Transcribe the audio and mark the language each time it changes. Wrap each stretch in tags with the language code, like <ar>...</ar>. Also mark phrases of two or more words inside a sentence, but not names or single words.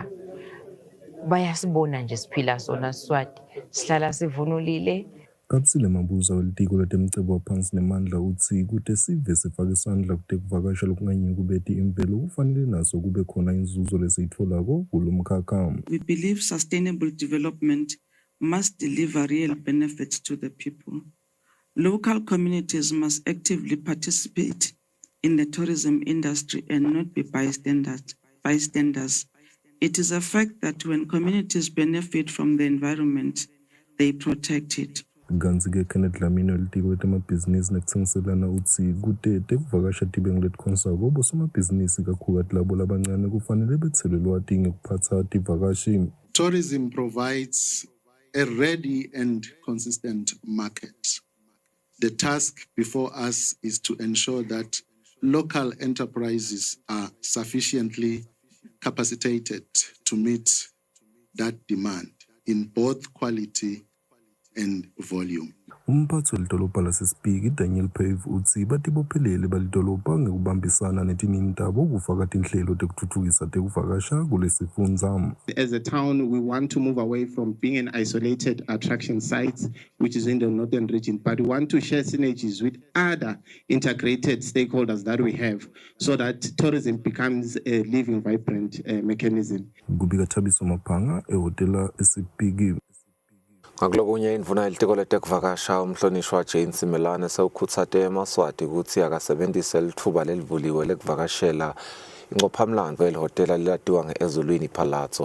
<ss>Bayasibona nje siphila sona Swati sihlala sivunulile. Kusile mabuza welitiko letemcebo waphansi nemandla uthi kude sive sifake isandla kutekuvakasha lokunganye kubeti impilo kufanele naso kube khona inzuzo lesiyitholako kulo mkhakha.</ss> <en>We believe sustainable development must deliver real benefits to the people. Local communities must actively participate in the tourism industry and not be bystanders. It is a fact that when communities benefit from the environment, they protect it.</en> <ss>Kanti-ke Kenneth Dlamini welitiko letemabhizinisi nekutsengiselana utsi kute tekuvakasha tibengu letikhonsako bosomabhizinisi kakhulukazi labo labancane kufanele bethelwe lwati ngekuphatsa tivakashi.</ss> <en>Tourism provides a ready and consistent market. The task before us is to ensure that local enterprises are sufficiently capacitated to meet that demand in both quality and volume.</en> <ss>Umphathi welidolobha lasesipiki Daniel Pave utsi batibophelele balidolobha ngekubambisana netinini tabo kufaka tinhlelo tekutfutfukisa tekuvakasha kulesifundza.</ss> <en>As a town, we want to move away from being an isolated attraction sites, which is in the northern region, but we want to share synergies with other integrated stakeholders that we have so that tourism becomes a living, vibrant mechanism.</en> <ss>Kubika Thabiso Maphanga ehotela esipiki. Ngakulokunye indvuna yelitiko letekuvakasha umhlonishwa Jane Simelane sewukhutsate eMaswati ukuthi akasebenzise lithuba lelivuliwe lekuvakashela ingqophamlando elihotela lilatiwa nge-Ezulwini Palazzo.</ss>